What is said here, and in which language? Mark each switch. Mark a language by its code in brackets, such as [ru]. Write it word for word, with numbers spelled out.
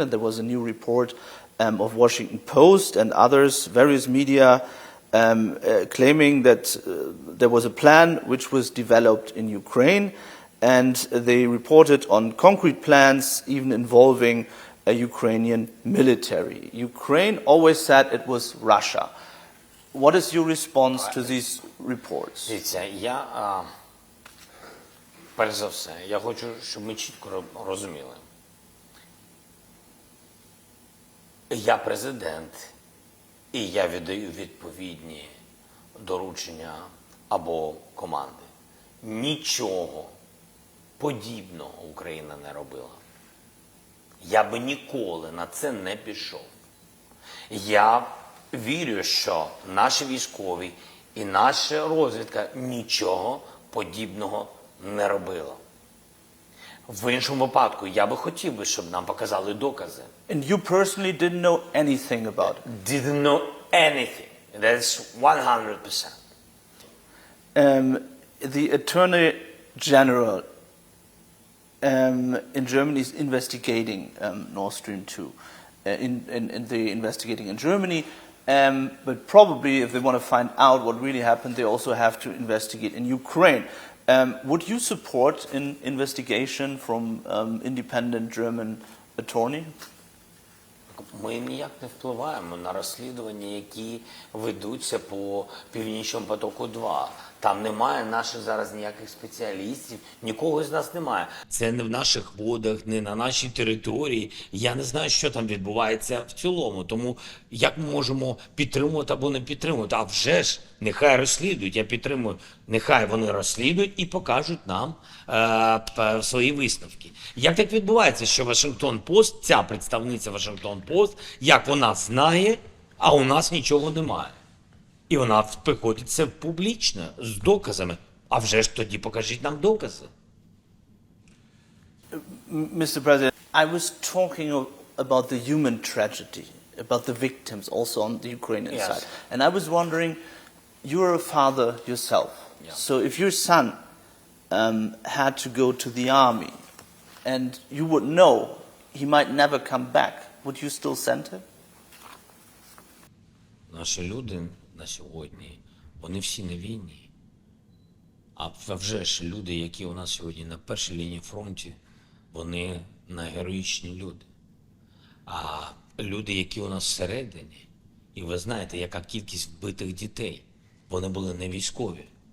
[en] And there was a new report um, of Washington Post and others, various media, um, uh, claiming that uh, there was a plan which was developed in Ukraine, and they reported on concrete plans even involving a Ukrainian military. Ukraine always said it was Russia. What is your response to these reports? [uk] Дивіться, я а, перш за все, я хочу, щоб ми чітко ро- розуміли. Я президент, і я віддаю відповідні доручення або команди. Нічого подібного Україна не робила. Я би ніколи на це не пішов. Я вірю, що наші військові і наша розвідка нічого подібного не робила. В іншому випадку я би хотів би, щоб нам показали докази. [en] And you personally didn't know anything about it. Didn't know anything. That's one hundred percent. Um, the Attorney General um, in Germany is investigating um, Nord Stream two. Uh, in, in, in the investigating in Germany, um, but probably if they want to find out what really happened, they also have to investigate in Ukraine. Um, would you support an investigation from um, independent German attorney? [uk] Ми ніяк не впливаємо на розслідування, які ведуться по Північному потоку-два. Там немає наших зараз ніяких спеціалістів, нікого з нас немає. Це не в наших водах, не на нашій території. Я не знаю, що там відбувається в цілому. Тому як ми можемо підтримувати або не підтримувати? А вже ж, нехай розслідують, я підтримую. Нехай вони розслідують і покажуть нам е, п- свої висновки. Як так відбувається, що Вашингтон Пост, ця представниця Вашингтон Пост, як вона знає, а у нас нічого немає. І вона приходить це публічно, з доказами. А вже ж тоді покажіть нам докази. [en] Mister President, I was talking of, about the human tragedy, about the victims also on the Ukrainian Yes. side. And I was wondering, you're a father yourself. Yeah. So if your son um, had to go to the army and you would know he might never come back, would you still send him? [uk] Наші люди на сьогодні, вони всі на війні. А в- вже ж люди, які у нас сьогодні на першій лінії фронті, вони на героїчні люди. А люди, які у нас всередині, і ви знаєте, яка кількість вбитих дітей, вони були не військові.